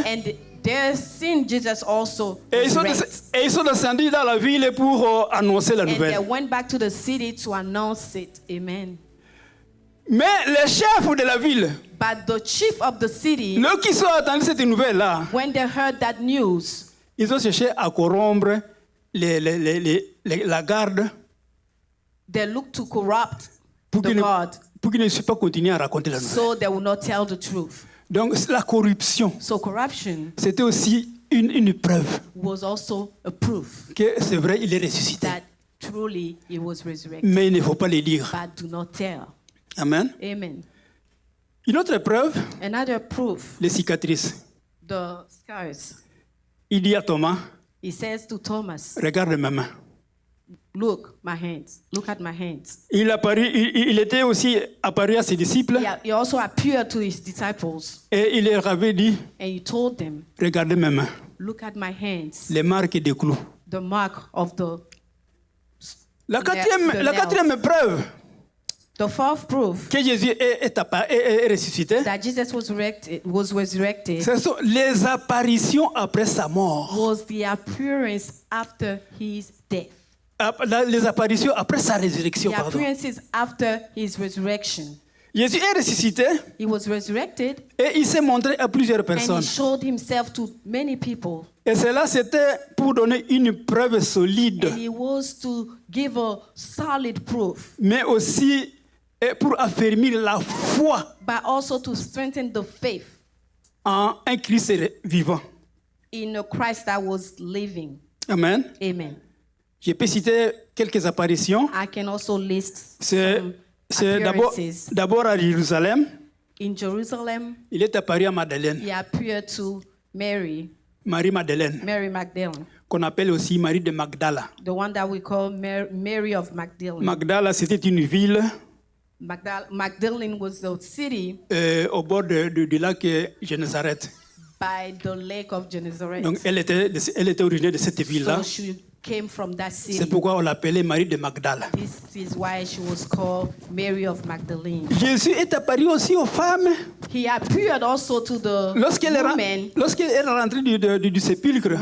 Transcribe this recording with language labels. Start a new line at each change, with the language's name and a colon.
English: And they seen Jesus also
French: Et
English: resurrect.
French: ils sont descendus dans la ville pour annoncer la
English: And they
French: nouvelle.
English: went back to the city to announce it. Amen.
French: Mais les chefs de la ville,
English: But the chief of the city,
French: ceux qui sont attendus cette nouvelle-là,
English: when they heard that news,
French: ils ont cherché à corrompre la garde
English: they looked to corrupt
French: pour
English: the
French: qu'ils
English: God
French: ne puissent pas continuer à raconter la nouvelle.
English: so they will not tell the truth.
French: Donc la corruption,
English: So corruption
French: c'était aussi une preuve
English: was also a proof
French: que c'est vrai, il est ressuscité.
English: that truly he was resurrected.
French: Mais il ne faut pas le dire.
English: But do not tell.
French: Amen.
English: Amen.
French: Une autre preuve,
English: Another proof,
French: les cicatrices.
English: the scars.
French: Il dit à Thomas,
English: He says to Thomas,
French: regarde mes mains.
English: look, my hands. Look at my hands.
French: Il était aussi apparu à ses disciples
English: He also appeared to his disciples
French: et il leur avait dit,
English: and he told them,
French: regardez mes mains,
English: look at my hands,
French: les marques des clous.
English: the mark of
French: La quatrième preuve
English: the fourth proof
French: que Jésus est ressuscité,
English: that Jesus was resurrected
French: ce sont les apparitions après sa mort.
English: was the appearance after his death.
French: Les apparitions après sa résurrection,
English: The
French: pardon.
English: appearances after his resurrection.
French: Jésus est ressuscité
English: He was resurrected
French: et il s'est montré à plusieurs
English: and he
French: personnes.
English: showed himself to many people.
French: Et cela, c'était pour donner une preuve solide,
English: And he was to give a solid proof,
French: mais aussi pour affermir la foi
English: but also to strengthen the faith
French: en un Christ vivant.
English: in a Christ that was living.
French: Amen.
English: Amen.
French: Je peux citer quelques apparitions.
English: I can also list
French: C'est
English: some appearances.
French: d'abord à Jérusalem.
English: In Jerusalem,
French: Il est apparu à Madeleine,
English: he appeared to Mary
French: Marie-Madeleine,
English: Magdalene,
French: qu'on appelle aussi Marie de Magdala.
English: the one that we call Mary of Magdalene.
French: Magdala, c'était une ville
English: Magdalene was the city
French: au bord du lac Gennesaret.
English: by the lake of Gennesaret.
French: Donc, elle était originaire de cette ville-là.
English: So she came from that
French: C'est
English: city.
French: pourquoi on l'appelait Marie de Magdala.
English: This is why she was called Mary of Magdalene.
French: Jésus est apparu aussi aux femmes
English: He appeared also to the
French: lorsqu'elle
English: women
French: est rentrée du sépulcre.